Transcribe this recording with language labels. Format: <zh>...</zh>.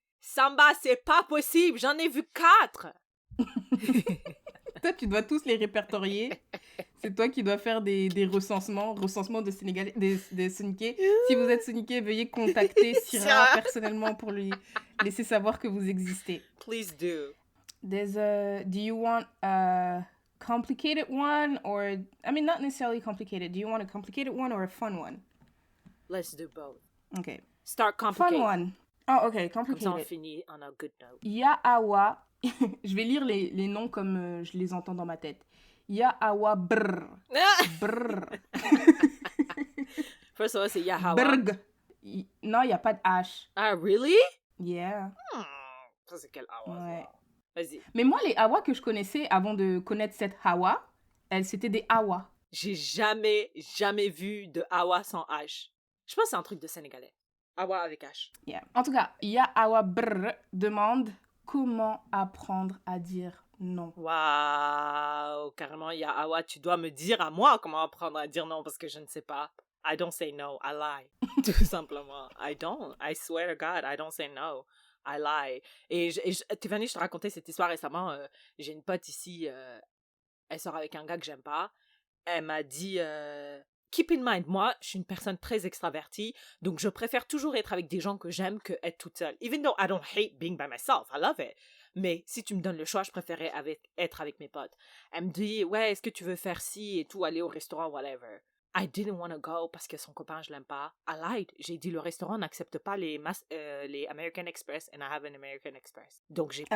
<fr>Samba, c'est pas possible, j'en ai vu 4! Toi, tu dois tous les répertorier. C'est toi qui dois faire des recensements de Sénégalais, des soniqués. Si vous êtes soniqué, veuillez contacter Syrah personnellement pour lui laisser savoir que vous existez.</fr> <en>Please do. Do you want a complicated one or, not necessarily complicated. Do you want a complicated one or a fun one? Let's do both. Okay. Start complicated. Fun one. Oh, okay, complicated.</en> <fr>Comme ça, on finit</fr> <en>on a good note. Ya'awa.</en> <fr>Je vais lire les noms comme je les entends dans ma tête. Ya'awa brr. Brr.</fr> <en>First of all,</en> <fr>c'est</fr> <en>Yahawa.</en> <fr>Brg. Non, il n'y a pas de H.</fr> <en>Ah, really? Yeah.</en> <fr>Ça, c'est quel Hawa? Ouais. Vas-y. Mais moi, les Hawa que je connaissais avant de connaître cette Hawa, c'était des Hawa. J'ai jamais vu de Hawa sans H. Je pense que c'est un truc de Sénégalais. Hawa avec H.</fr> <en>Yeah.</en> <fr>En tout cas, Ya'awa brr demande comment apprendre à dire non. Waouh, carrément, Ya'awa, tu dois me dire à moi comment apprendre à dire non parce que je ne sais pas.</fr> <en>I don't say no, I lie.</en> <fr>Tout simplement.</fr> <en>I don't. I swear to God, I don't say no. I lie.</en> <fr>Et Tiffany, je te racontais cette histoire récemment. J'ai une pote ici, elle sort avec un gars que j'aime pas. Elle m'a dit,</fr> <en>keep in mind,</en> <fr>moi, je suis une personne très extravertie, donc je préfère toujours être avec des gens que j'aime que être toute seule.</fr> <en>Even though I don't hate being by myself, I love it.</en> <fr>Mais si tu me donnes le choix, je préférais être avec mes potes. Elle me dit, ouais, est-ce que tu veux faire ci et tout, aller au restaurant,</fr> <en>whatever. I didn't want to go</en> <fr>parce que son copain, je l'aime pas.</fr> <en>I lied.</en> <fr>J'ai dit, le restaurant n'accepte pas les American Express</fr> <en>and I have an American Express.</en> <fr>Donc, j'ai pas.</fr>